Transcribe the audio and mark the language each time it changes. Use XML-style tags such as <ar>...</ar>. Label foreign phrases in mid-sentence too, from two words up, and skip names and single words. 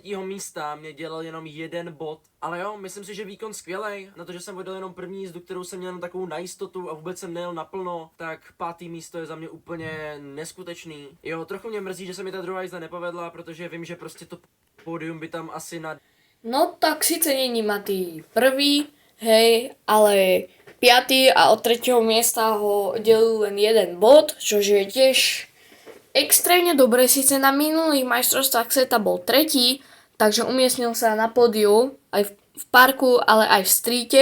<cs>místa mě dělal jenom 1 bod. Ale jo, myslím si, že výkon skvělej, na to, že jsem vodil jenom první jízdu, kterou jsem měl jenom takovou na jistotu a vůbec jsem nejel naplno, tak 5. místo je za mě úplně neskutečný. Jo, trochu mě mrzí, že se mi ta druhá jízda nepovedla, protože vím, že prostě to pódium by tam asi na...</cs> <sk>No tak sice není Matý prvý, hej, ale 5. a od 3. miesta ho delil len 1 bod, čo je tiež extrémne dobre. Sice na minulých majstrovstvách sveta bol 3., takže umiestnil sa na pódiu aj v parku, ale aj v streete.</sk>